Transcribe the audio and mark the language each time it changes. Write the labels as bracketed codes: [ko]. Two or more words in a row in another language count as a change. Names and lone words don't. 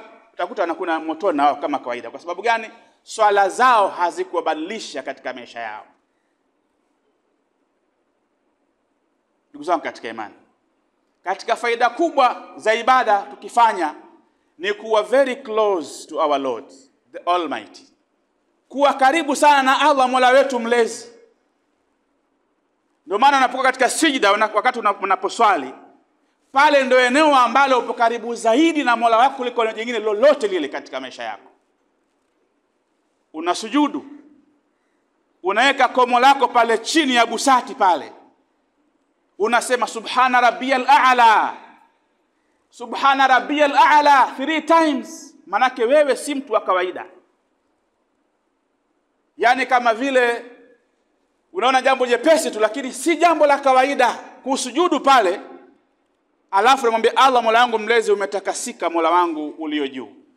[sw] Utakuta wanakwenda motoni na wao kama kawaida. Kwa sababu gani? Swala zao hazikuwabadilisha katika maisha yao. Ndugu zangu katika imani, katika faida kubwa za ibada tukifanya ni kuwa [en] very close to our Lord the Almighty, [sw] kuwa karibu sana na Allah Mola wetu mlezi. Ndio maana unapokuwa katika sijda, wakati unaposwali, pale ndio eneo ambalo upo karibu zaidi na Mola wako kuliko eneo jingine lolote lile katika maisha yako. Unasujudu, unaweka komo lako pale chini ya busati pale, unasema [ar] سبحان ربي الأعلى سبحان ربي الأعلى [sw] 3 times. Manake wewe si mtu wa kawaida. Yani kama vile unaona jambo jepesi tu, lakini si jambo la kawaida kusujudu pale, alafu namwambia Allah, Mola wangu mlezi, umetakasika Mola wangu ulio juu.